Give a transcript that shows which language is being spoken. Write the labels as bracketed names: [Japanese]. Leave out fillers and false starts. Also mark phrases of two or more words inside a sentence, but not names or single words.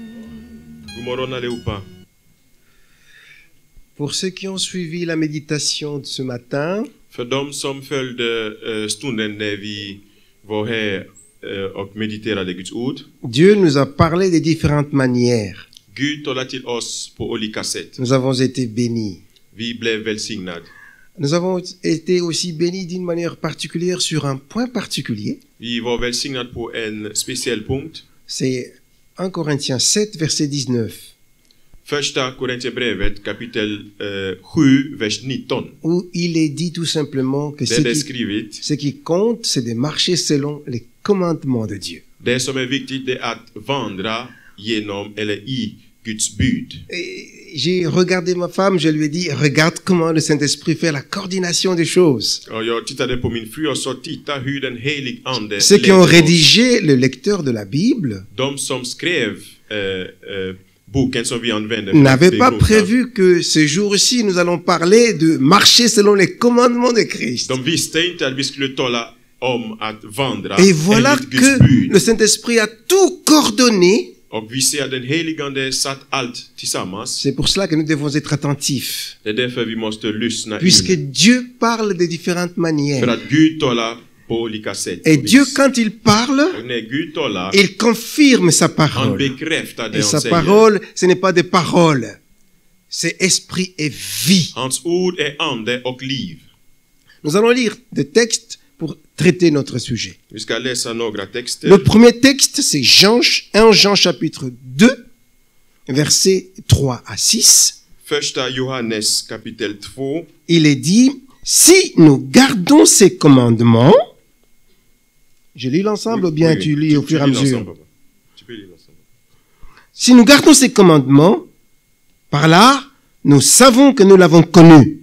[French] Pour ceux qui ont suivi la méditation de ce matin, [Swedish] För de som följde stunden när vi var här och mediterade Guds ord. [French] Dieu nous a parlé de différentes manières. [Swedish] Gud talar till oss på olika sätt. [French] Nous avons été bénis. [Swedish] Vi blev välsignade. [French] Nous avons été aussi bénis d'une manière particulière sur un point particulier. [Swedish] Vi var välsignade på en speciell punkt. [French] C'est 1 Corinthiens 7, verset 19. [Swedish] Första Korintierbrevet kapitel 7, vers 19. [French] Où il est dit tout simplement que ce qui compte, c'est de marcher selon les commandements de Dieu. [Swedish] Det som är viktigt är att vandra genom eller i Guds bud. [French] J'ai regardé ma femme, je lui ai dit, regarde comment le Saint-Esprit fait la coordination des choses. [Swedish] Jag tittade på min fru och sa, titta hur den helig ande [French] Ceux qui ont rédigé le lecteur de la Bible [Swedish] de som skrev boken som vi använder [French] n'avaient pas prévu que ce jour-ci nous allons parler de marcher selon les commandements de Christ. [Swedish] De visste inte att vi skulle tala om att vandra [French] Et voilà [Swedish] enligt Guds [French] que [Swedish] bud. [French] le Saint-Esprit a tout coordonné. [Swedish] Och vi ser den heligande satt allt tillsammans. [French] C'est pour cela que nous devons être attentifs. [Swedish] Det är därför vi måste lyssna [French] Puisque [Swedish] in. [French] Dieu parle de différentes [Swedish] För [French] manières. [Swedish] att Gud talar på olika sätt. [French] Et Dieu, quand il parle, [Swedish] Och när Gud talar, [French] il confirme sa [Swedish] han [French] parole. [Swedish] bekräftar det [French] Et [Swedish] han sa säger. [French] parole, ce n'est pas des paroles. C'est esprit et vie. [Swedish] Hans ord är ande och liv. [French] Nous allons lire des textes pour traiter notre sujet. [Swedish] Vi ska läsa några texter. [French] Le premier texte, c'est 1 Jean chapitre 2, versets 3 à 6. [Swedish] Första Johannes kapitel 2. [French] Il est dit, si nous gardons ces commandements, je lis l'ensemble ou bien tu lis au fur et à mesure? Tu peux lire l'ensemble. Si nous gardons ces commandements, par là, nous savons que nous l'avons connu.